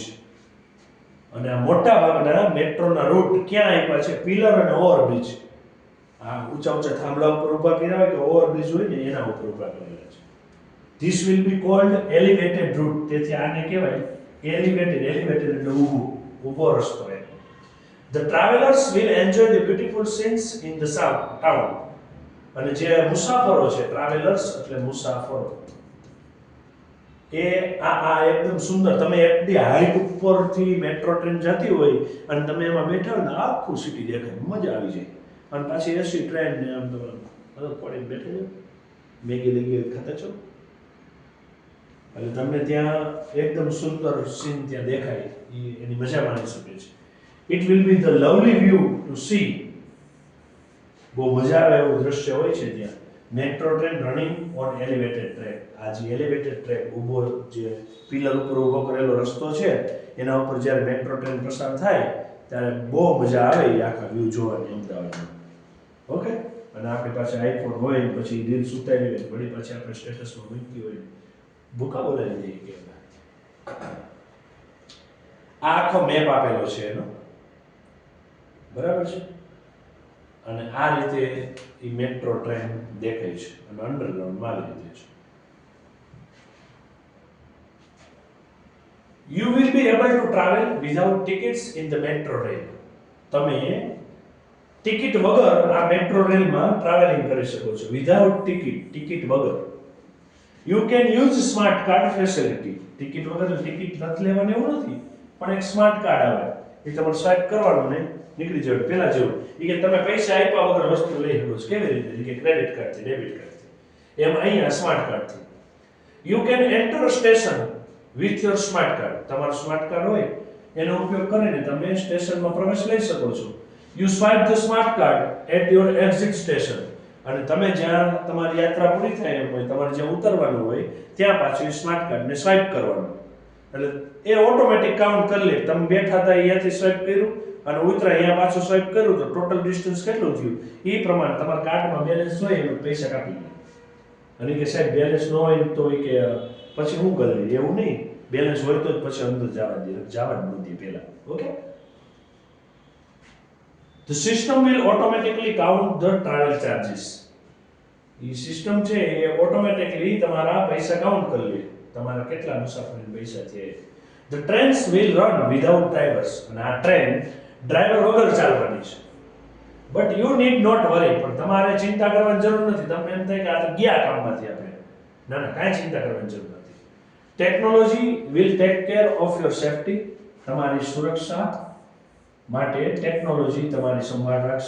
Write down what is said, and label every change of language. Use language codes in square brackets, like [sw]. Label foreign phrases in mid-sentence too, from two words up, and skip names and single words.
[gu] અને આ મોટા ભાગના મેટ્રોના રૂટ ક્યાં આપ્યા છે? પિલર અને ઓવરબ્રિજ. આ ઊંચા ઊંચા થાંભલા ઉપર ઊભા કર્યા હોય કે ઓવરબ્રિજ હોય ને એના ઉપર ઊભા કરેલા છે. [en] this will be called elevated route. [gu] તેથી આને કહેવાય એલિવેટેડ. એલિવેટેડ એટલે ઊભું, ઊભો રસ્તો એમ. [en] The travelers will enjoy the beautiful scenes in the south town. [gu] અને જે મુસાફરો છે, ટ્રાવેલર્સ એટલે મુસાફરો, એ આ એકદમ સુંદર. તમે એકદી હાઈટ ઉપરથી [en] metro train [gu] જતી હોય અને તમે એમાં બેઠા હોય ને આખું સિટી દેખાય, મજા આવી જાય. અને પાછી [en] AC train [gu] ને આમ તમે અલગ પડીને બેઠા છો, મેગી લગી ખાતા છો એટલે તમને ત્યાં એકદમ સુંદર સીન ત્યાં દેખાય, એની મજા માણી શકે છે. [en] It will be the lovely view to see. [gu] બહુ મજા આવે એવું દ્રશ્ય હોય છે ત્યાં. [en] metro train running on elevated track. [gu] આ જે [en] elevated track [gu] ઊભો જે પિલર ઉપર ઊભો કરેલો રસ્તો છે એના ઉપર જ્યારે [en] metro train [gu] પસાર થાય ત્યારે બહુ મજા આવે એ આખા વ્યૂ જોવાની અમદાવાદમાં. ઓકે, અને આપણી પાસે આઈફોન હોય પછી રીલ્સ ઉતારી હોય વળી પછી આપણે સ્ટેટસમાં મૂકી હોય, ભૂકા બોલાવી દઈએ કે આ આખો મેપ આપેલો છે એનો, બરાબર છે. અને આ રીતે એ [en] metro train [gu] દેખાય છે અને અંડરગ્રાઉન્ડમાં આવી રીતે છે. [en] You will be able to travel without tickets in the metro rail. [gu] તમે ટિકિટ વગર આ મેટ્રો રેલમાં ટ્રાવેલિંગ કરી શકો છો. [en] without ticket, [gu] ટિકિટ વગર. [en] You can use smart card facility. [gu] ટિકિટ વગર ટિકિટ નથી લેવાની એવું નથી, પણ એક [en] smart card [gu] આવે એ તમારે સ્વાઇપ કરવાનું ને નીકળી જાય. પેલા જેવું એ કે તમે પૈસા આપ્યા વગર વસ્તુ લઈ શકો છો. કેવી રીતે? કે ક્રેડિટ કાર્ડથી, ડેબિટ કાર્ડથી. એમ અહીંયા સ્માર્ટ કાર્ડથી. [en] You can enter a station with your smart card. [gu] તમારું સ્માર્ટ કાર્ડ હોય એનો ઉપયોગ કરીને તમે સ્ટેશનમાં પ્રવેશ લઈ શકો છો. [en] You swipe the smart card at your exit station. [gu] અને તમે જ્યાં તમારી યાત્રા પૂરી થાય એમ હોય, તમારે જ્યાં ઉતરવાનું હોય ત્યાં પાછું સ્માર્ટ કાર્ડને સ્વાઇપ કરવાનું, એટલે એ [en] automatic count [gu] કરી લે. તમે બેઠા હતા અહીંયાથી સ્વાઇપ કર્યું અને ઉતરા અહીંયા પાછું સ્વાઇપ કર્યું તો [en] total distance [gu] કેટલું થયું એ પ્રમાણે તમારા કાર્ડમાં બેલેન્સ હોય એનું પૈસા કાપી લે. અને કે સાહેબ બેલેન્સ ન હોય તો કે પછી શું કરે, એવું નહીં, બેલેન્સ હોય તો જ પછી અંદર જવા દે, જવા જ ન દે પહેલા. ઓકે, [en] The system will automatically count the travel charges. [gu] એ સિસ્ટમ છે એ ઓટોમેટિકલી તમારા પૈસા કાઉન્ટ કરી લે, તમારા કેટલા મુસાફરીના પૈસા છે. [en] The trains will run without drivers. [gu] અને આ [en] train driver [gu] વગર ચાલવાની છે. [en] But you need not worry. [gu] પણ તમારે ચિંતા કરવાની જરૂર નથી. તમને એમ થાય કે આ તો ગયા કામમાંથી આપણે. ના ના, કાંઈ ચિંતા કરવાની જરૂર નથી. [en] Technology will take care of your safety. [gu] તમારી સુરક્ષા માટે ટેકનોલોજી તમારી સંભાળ રાખશે.